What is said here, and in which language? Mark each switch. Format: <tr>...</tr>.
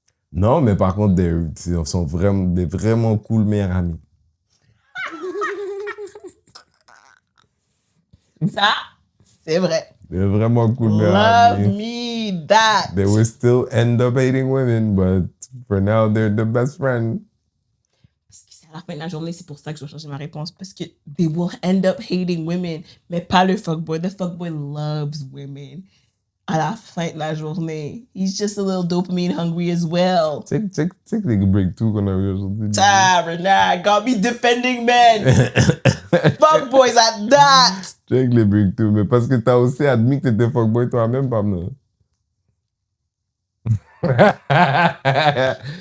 <fr>Non, mais par contre, ils sont vraiment, des vraiment cool meilleurs amis. Ça, c'est vrai. Des vraiment cool meilleurs</fr> <en>Love</en> <fr>amis.</fr> <en>me that. They will still end up hating women, but for now, they're the best friends.</en> <fr>Parce que c'est à la fin de la journée, c'est pour ça que je dois changer ma réponse. Parce que</fr> <en>they will end up hating women,</en> <fr>mais pas le fuckboy.</fr> <en>The fuckboy loves women.</en> <fr>À la fin de la journée,</fr> <en>he's just a little dopamine hungry as well.</en> <fr>Check les breakthroughs qu'on a eu aujourd'hui.</fr> <en>Tabernacle, got me defending men. Fuckboys at that.</en> <fr>Check les breakthroughs. Mais parce que t'as aussi admis que t'étais fuckboy toi-même, Pamela.</fr>